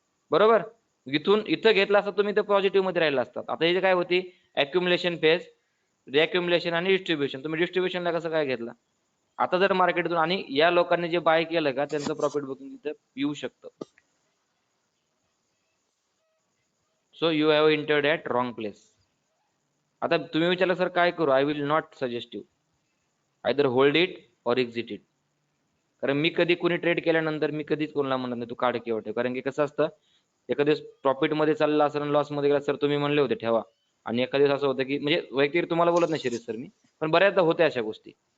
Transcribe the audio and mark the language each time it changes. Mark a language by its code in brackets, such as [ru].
[mr] बरोबर. इथं घेतला असता तुम्ही तर पॉझिटिव्ह मध्ये राहिला असतात. आता इथे काय होती? अक्युमुलेशन फेज, रिअक्युमुलेशन आणि डिस्ट्रीब्युशन. तुम्ही डिस्ट्रीब्युशनला कसं काय घेतला? आता जर मार्केटतून आणि या लोकांनी जे बाय केलं का त्यांचं प्रॉफिट बुकिंग इथं येऊ शकतं. [en] So you have entered at wrong place. [mr] आता तुम्ही विचारलं सर काय करू? [en] I will not suggest you. Either hold it or exit it. [mr] कारण मी कधी कोणी ट्रेड केल्यानंतर मी कधीच कोणाला म्हणत नाही तू काढ किंवा ठेव. कारण की कसं असतं, एखाद्या प्रॉफिट मध्ये चालला असेल आणि लॉस मध्ये गेला, सर तुम्ही म्हणले होते ठेवा. आणि एका दिवस असं होतं की म्हणजे वैयक्तिक तुम्हाला बोलत नाही शिरीष सर मी, पण बऱ्याचदा होते अशा गोष्टी.